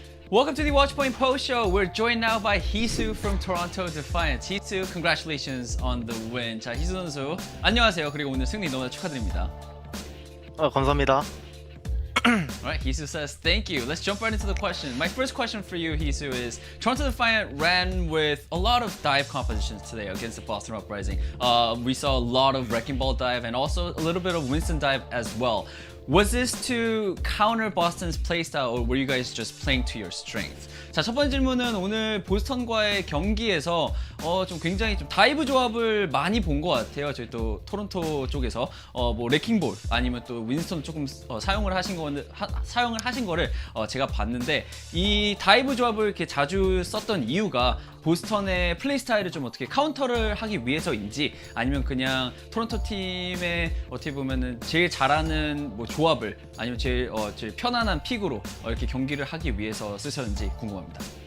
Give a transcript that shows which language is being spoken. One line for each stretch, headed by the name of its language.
English: Welcome to the Watchpoint Post Show. We're joined now by Hisu from Toronto Defiant. Hisu, congratulations on the win.
Korean: 자, 희수 선수 안녕하세요. 그리고 오늘 승리 너무나 축하드립니다. 감사합니다.
English: Alright, Hisu says thank you. Let's jump right into the question. My first question for you, Hisu, is Toronto Defiant ran with a lot of dive compositions today against the Boston Uprising. We saw a lot of Wrecking Ball dive and also a little bit of Winston dive as well. Was this to counter Boston's playstyle or were you guys just playing to your strength?
Korean: 자, 첫 번째 질문은 오늘 보스턴과의 경기에서 좀 굉장히 좀 다이브 조합을 많이 본 것 같아요. 저희 또 토론토 쪽에서 뭐 레킹볼 아니면 또 윈스턴 조금 사용을 하신 거를 제가 봤는데 이 다이브 조합을 이렇게 자주 썼던 이유가 보스턴의 플레이 스타일을 좀 어떻게 카운터를 하기 위해서인지 아니면 그냥 토론토 팀의 어떻게 보면은 제일 잘하는 뭐 조합을 아니면 제일 편안한 픽으로 이렇게 경기를 하기 위해서 쓰셨는지 궁금합니다.